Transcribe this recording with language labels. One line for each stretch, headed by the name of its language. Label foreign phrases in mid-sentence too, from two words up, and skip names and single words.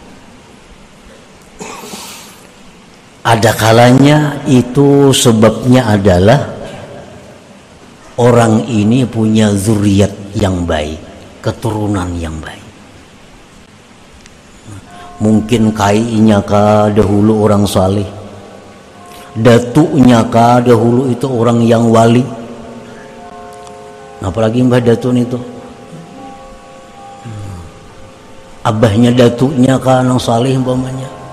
Indonesian: Ada kalanya itu sebabnya adalah orang ini punya zuriat yang baik, keturunan yang baik. Mungkin kainya kah dahulu orang saleh, datuknya kah dahulu itu orang yang wali. Apalagi Mbah Datun itu, abahnya datuknya kah orang saleh umpamanya.